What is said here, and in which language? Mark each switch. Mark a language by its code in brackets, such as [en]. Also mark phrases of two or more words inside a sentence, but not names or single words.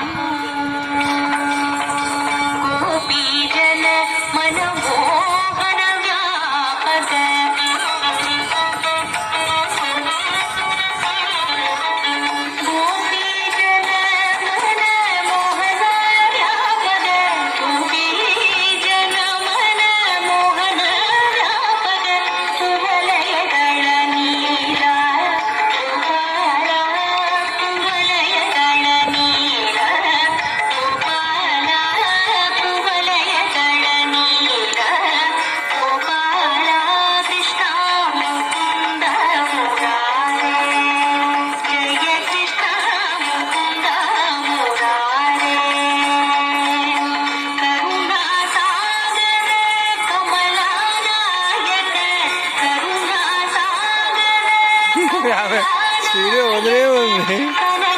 [sa] గోపీజన మనమోహన వ్యాపక గోపీజన మనమోహన వ్యాపక గోపీజన మనమోహన వ్యాపక కువలయಗಳ ನೀರ ಗೋಪಾಲ ಕುವಲಯಗಳ ನೀರ ಗೋಪಾಲ ಕುವಲಯಗಳ ನೀರ ಗೋಪಾಲ ಕೃಷ್ಣ ಮುಕುಂದ ಮುರಾರೇ ಜಯ ಕೃಷ್ಣ ಮುಕುಂದ ಮುರಾರೇ ಕರುಣಾ ಸಾಗರ ಕಮಲಾನಾಯಕ ಕರುಣಾ ಸಾಗರ [te] స్పీడ్ వదిలే ఉంది.